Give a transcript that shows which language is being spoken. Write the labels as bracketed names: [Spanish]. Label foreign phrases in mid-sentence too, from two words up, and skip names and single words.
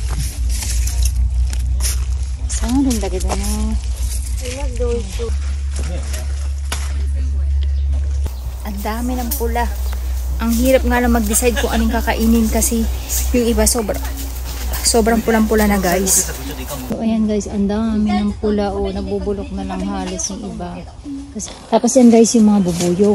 [Japanese] 下がるんだけどな。マジで美味しそう。 [Filipino] Ang dami ng pula. Ang hirap nga lang mag-decide kung anong kakainin kasi yung iba sobrang pulang-pula na guys. So ayan guys, ang dami ng pula o nabubulok na lang halos yung iba. Tapos yan guys yung mga bubuyog.